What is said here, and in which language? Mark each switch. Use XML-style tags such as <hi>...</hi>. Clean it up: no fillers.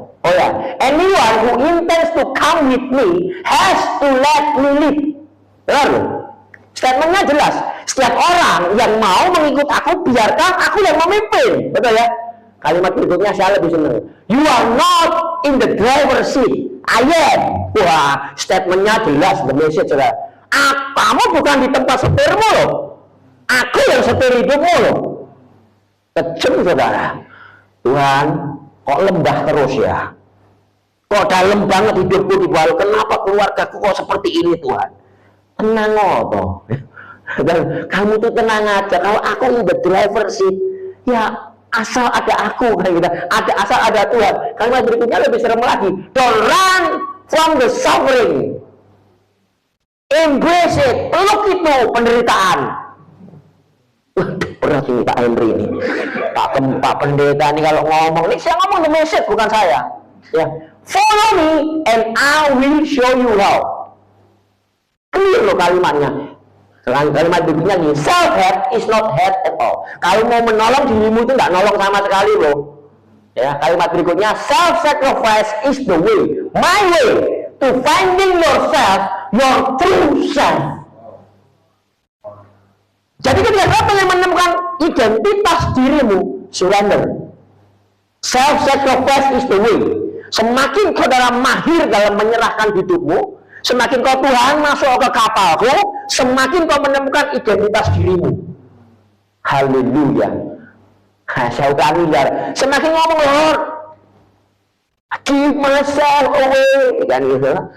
<en>Oh ya, anyone who intends to come with me has to let me lead.</en> <id>Benar loh? Statementnya jelas. Setiap orang yang mau mengikut aku, biarkan aku yang memimpin. Betul ya? Kalimat berikutnya saya lebih senang.</id> <en>You are not in the driver's seat. I am.</en> <id>Wah, statementnya jelas. The Message saudara. Kamu bukan di tempat setirmu loh. Aku yang setir hidupmu loh. Kejam saudara. Tuhan, kok lembah terus ya? Kok dalam banget hidupku di bawah? Kenapa keluargaku kok seperti ini Tuhan? Tenang apa? Dan kamu tuh tenang aja. Kalau aku</id> <en>in the driver seat,</en> <id>ya asal ada aku kayak gitu. Asal ada Tuhan. Kalimat berikutnya lebih serem lagi.</id> <en>Don't run from the suffering. Embrace it.</en> <id>Peluk itu penderitaan. Berat ini Pak Henry ini. Pak Pendeta ini kalau ngomong, ini saya ngomong The Message bukan saya.</id> <en>Ya, follow me and I will show you how.</en> <id>Clear loh kalimatnya. Kalimat berikutnya nih,</id> <en>self-help is not help at all.</en> <id>Kalau mau menolong dirimu itu nggak nolong sama sekali loh. Ya, kalimat berikutnya,</id> <en>self-sacrifice is the way, my way to finding yourself, your true self.</en> <id>Jadi ketika kamu ingin menemukan identitas dirimu, surrender.</id> <en>Self-sacrifice is the way.</en> <id>Semakin saudara mahir dalam menyerahkan hidupmu, semakin kau Tuhan masuk ke kapalku, semakin kau menemukan identitas dirimu. Haleluya. Saya ulangi ya. Semakin ngomong</id> <en>Lord, I give myself away,</en> <id>kan gitu.</id>